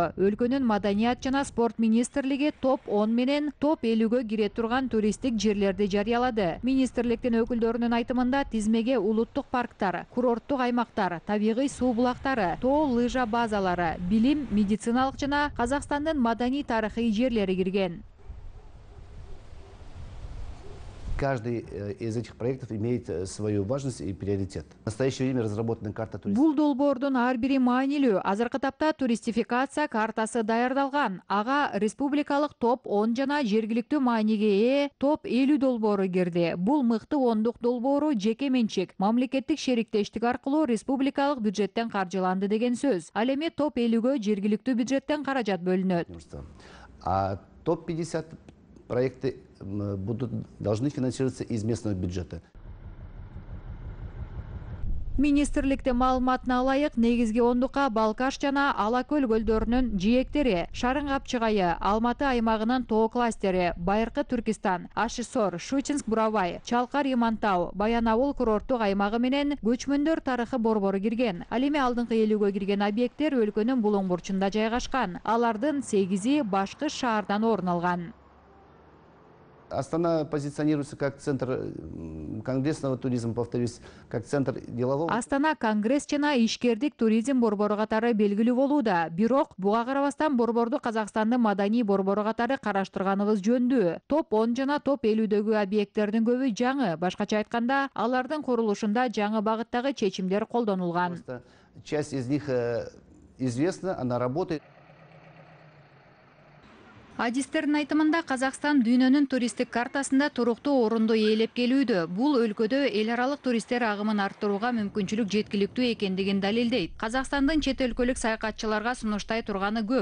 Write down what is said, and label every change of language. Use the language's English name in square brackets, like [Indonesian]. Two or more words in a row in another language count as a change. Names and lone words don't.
[Kyrgyz] Өлкөнүн Маданият жана спорт министрлиги топ 10 менен топ 50гө кире турган туристтик жерлерди жарыялады. Министрликтин өкүлдөрүнүн айтымында тизмеге улуттук парктар, курорттук аймактар, табигый суу булактары, тоо лыжа базалары, билим, медициналык жана Казакстандын маданий тарыхый жерлери кирген. [Russian] Каждый из этих проектов имеет свою важность и приоритет. В настоящее время разработана карта туристов. [Kyrgyz] Бул долбоордун ар бири маанилүү. Азыркы тапта туристификация картасы даярдалган. Ага республикалык топ 10 жана жергиликтүү мааниге ээ топ 50 долбоору кирди. Бул мыкты 10-дук долбоору жеке менчик, мамлекеттик шериктештик аркылуу республикалык бюджеттен каржыланды деген сөз. Ал эми топ 50гө жергиликтүү бюджеттен каражат бөлүнөт. [Russian] А топ 50 проекты должны финансироваться из местного бюджета. [Kyrgyz] Министрликтин маалыматына ылайык, негизги ондукка Балкаш жана Ала көл көлдөрүнүн жээктери, Шарын Капчыгайы, Алматы аймагынын тоо кластери, Байыркы Түркистан, Ашисор, Щучинск Бурабай, Чалкар Имантау, Баянауыл курорттук аймагы менен көчмөндөр тарыхы борбору кирген. Ал эми алдыңкы 50гө кирген объекттер өлкөнүн булуң бурчунда жайгашкан. Алардын 8и башкы шаардан орун алган. [Russian] Астана позиционируется как центр конгрессного туризма, повторюсь, как центр делового. [Kyrgyz] Астана конгресс жана ишкердик туризм борбору катары белгилүү болууда. Бирок буга карабастан борборду Казакстандын маданий борбору катары караштырганыбыз жөндүү. Топ 10 жана топ 50дөгү объекттердин көбү жаңы. Башкача айтканда, алардын курулушунда жаңы багыттагы чечимдер колдонулган. [Russian] Часть из них известна, она работает. [Kyrgyz] Адистердин айтымында Казакстан дүйнөнүн туристтик картасында туруктуу орунду ээлеп келүүдө. Бул өлкөдө эл аралык туристтер агымын арттырууга мүмкүнчүлүк жеткиликтүү экендигин далилдейт. Казакстандын чет өлкөлүк саякатчыларга сунуштай турганы көп.